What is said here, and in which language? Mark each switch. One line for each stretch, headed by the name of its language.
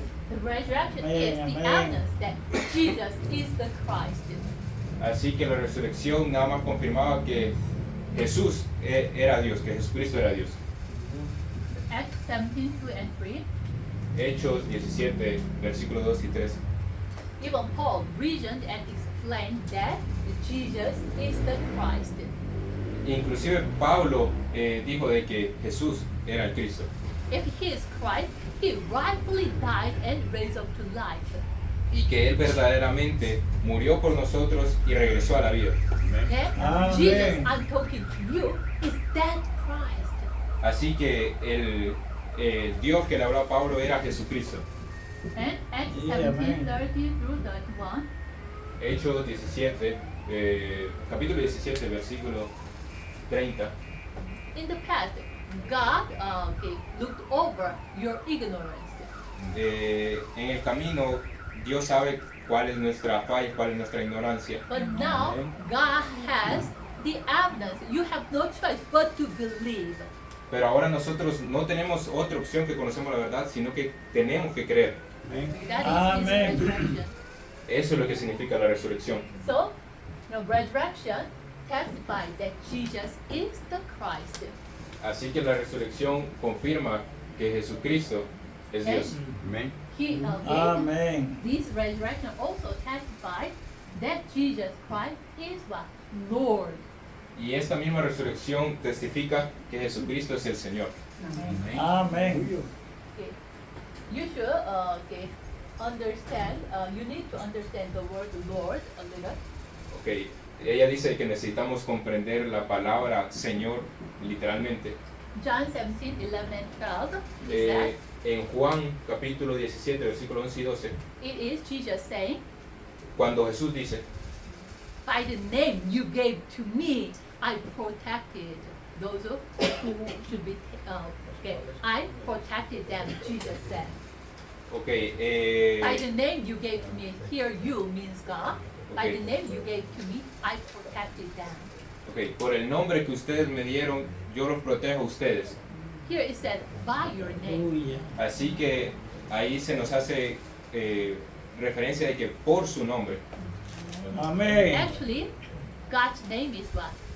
English: The resurrection
Spanish: Amén,
English: is the
Spanish: amén.
English: evidence that Jesus is the Christ.
Spanish: Así que la resurrección nada más confirmaba que Jesús era Dios, que Jesucristo era Dios.
English: Acts 17, 2 and 3.
Spanish: Hechos 17, versículos 2 y 3.
English: Even Paul reasoned and explained that Jesus is the Christ.
Spanish: Inclusive Pablo dijo de que Jesús era el Cristo.
English: If he is Christ, he rightfully died and raised up to life.
Spanish: Y que Él verdaderamente murió por nosotros y regresó a la vida.
English: And
Spanish: Amen.
English: Jesus, I'm talking to you, is that Christ.
Spanish: Así que el Dios que le habló a Pablo era Jesucristo.
English: And Acts Yeah, 17, man. 30 through 31.
Spanish: Hechos 17, capítulo 17, versículo 30.
English: In the past, God looked over your ignorance.
Spanish: En el camino, Dios sabe cuál es nuestra falla, cuál es nuestra ignorancia.
English: But now,
Spanish: Amen.
English: God has the evidence. You have no choice but to believe.
Spanish: Pero ahora nosotros no tenemos otra opción que conocemos la verdad, sino que tenemos que creer.
English: That is
Spanish: Amen.
English: His resurrection.
Spanish: Eso es lo que significa la resurrección.
English: So, the resurrection testifies that Jesus is the Christ.
Spanish: Así que la resurrección confirma que Jesucristo es Dios. Amen.
English: He again,
Spanish: Amén.
English: this resurrection also testifies that Jesus Christ is what? Lord.
Spanish: Y esta misma resurrección testifica que Jesucristo es el Señor. Amén.
English: Okay. You should understand. You need to understand the word Lord a little.
Spanish: Ok, ella dice que necesitamos comprender la palabra Señor literalmente.
English: John 17, 11 and 12. He
Spanish: Eh,
English: said,
Spanish: en Juan capítulo 17, versículos 11 y 12,
English: it is Jesus saying,
Spanish: cuando Jesús dice,
English: by the name you gave to me, I protected those who should be. Okay, I protected them. Jesus said,
Spanish: ok,
English: by the name you gave to me, here you means God. By Okay. the name you gave to me, I protected them.
Spanish: ok, por el nombre que ustedes me dieron, yo los protejo a ustedes.
English: Here it said, by your name.
Spanish: Aleluya. Así que ahí se nos hace referencia de que por su nombre. Amén.
English: Actually, God's name is what?